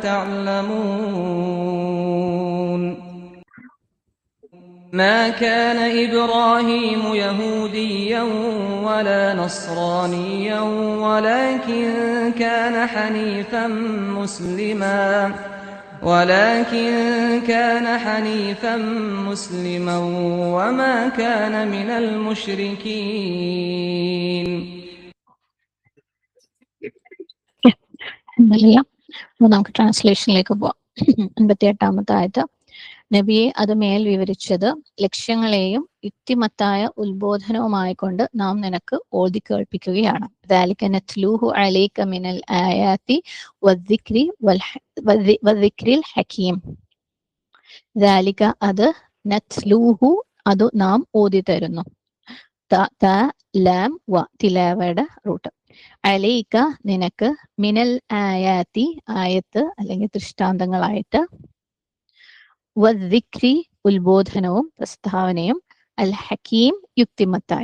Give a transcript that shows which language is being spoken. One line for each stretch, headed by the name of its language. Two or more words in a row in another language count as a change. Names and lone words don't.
Arabic: تعلمون ما كان إبراهيم يهوديا ولا نصرانيا ولكن كان حنيفا مسلما ولكن كان حنيفا مسلما وما كان من المشركين.
Malayalam: നമുക്ക് ട്രാൻസ്ലേഷനിലേക്ക് പോവാം. 58-ാമത്തെ ആയത്ത്. നബിയെ അത് മേൽ വിവരിച്ചത് ലക്ഷ്യങ്ങളെയും യുക്തിമത്തായ ഉത്ബോധനവുമായിക്കൊണ്ട് നാം നിനക്ക് ഓതി കേൾപ്പിക്കുകയാണ്.
Arabic: ذلك نتلوه عليك من الآيات والذكر الحكيم.
Malayalam: ذلك അത് നത്ലൂഹു അത് നാം ഓതി തരുന്നു. ത ലാം വ തിലാവയുടെ റൂട്ട്. അലൈക നിനക്ക്,
Arabic: من الآيات
Malayalam: ആയത്ത് അല്ലെങ്കിൽ ദൃഷ്ടാന്തങ്ങളായിട്ട്, വദ്ദിക്രി ഉത്ബോധനവും പ്രസ്താവനയും, അൽ ഹക്കീം യുക്തിമത്തായ.